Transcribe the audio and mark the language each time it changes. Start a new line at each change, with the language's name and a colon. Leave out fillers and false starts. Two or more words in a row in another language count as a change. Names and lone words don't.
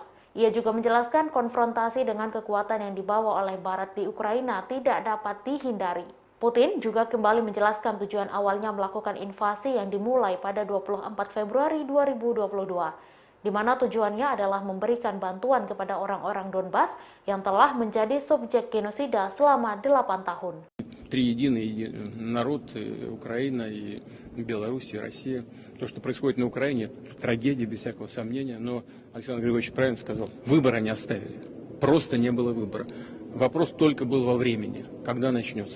Indonesian: Ia juga menjelaskan konfrontasi dengan kekuatan yang dibawa oleh Barat di Ukraina tidak dapat dihindari. Putin juga kembali menjelaskan tujuan awalnya melakukan invasi yang dimulai pada 24 Februari 2022, di mana tujuannya adalah memberikan bantuan kepada orang-orang Donbas yang telah menjadi subjek genosida selama 8 tahun.
Russian: Три единый народ, Украина, и Беларусь, и Россия. То, что происходит на Украине, трагедия, без всякого сомнения. Но Александр Григорьевич правильно сказал, выбора не оставили. Просто не было выбора. Вопрос только был во времени, когда начнется.